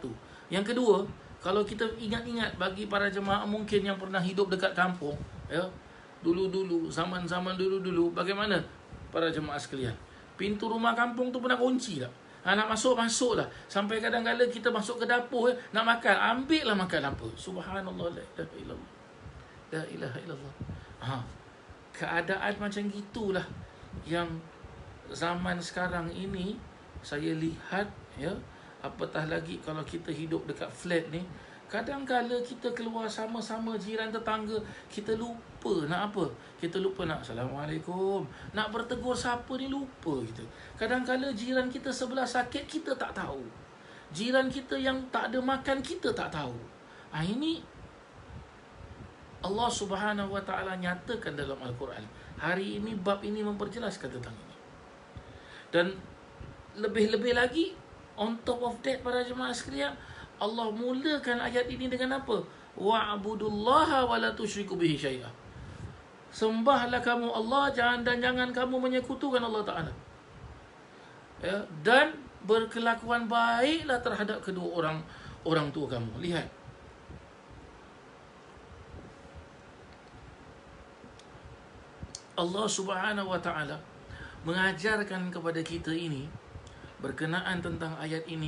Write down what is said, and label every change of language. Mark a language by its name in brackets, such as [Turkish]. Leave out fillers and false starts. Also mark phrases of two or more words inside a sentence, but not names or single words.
[Malay] Yang kedua, kalau kita ingat-ingat, bagi para jemaah mungkin yang pernah hidup dekat kampung, ya, dulu-dulu, zaman-zaman dulu-dulu, bagaimana para jemaah sekalian? Pintu rumah kampung tu pernah kunci tak? Nak masuk lah. Sampai kadang-kadang kita masuk ke dapur, nak makan, ambil lah makan apa. [Arabic] Subhanallah, la ilaha illallah. La ilaha illallah. [Malay] Keadaan macam gitulah yang zaman sekarang ini saya lihat, ya. Apatah lagi kalau kita hidup dekat flat ni, kadang-kala kita keluar sama-sama jiran tetangga, kita lupa nak apa? Kita lupa nak Assalamualaikum, nak bertegur siapa ni, lupa kita. Kadang-kala jiran kita sebelah sakit, kita tak tahu. Jiran kita yang tak ada makan, kita tak tahu. Ini Allah [Arabic] Subhanahu wa taala [Malay] nyatakan dalam Al-Quran. Hari ini bab ini memperjelaskan tentang ini. Dan lebih-lebih lagi, [English] on top of that [Malay] para jemaah sekalian, Allah mulakan ayat ini dengan apa? [Arabic] Wa'budullaha wa la tusyriku bihi syai'a. [Malay] Sembahlah kamu Allah, jangan kamu menyekutukan Allah Ta'ala. Ya, dan berkelakuan baiklah terhadap kedua orang tua kamu. Lihat. Allah [Arabic] Subhanahu wa taala [Malay] mengajarkan kepada kita ini berkenaan tentang ayat ini.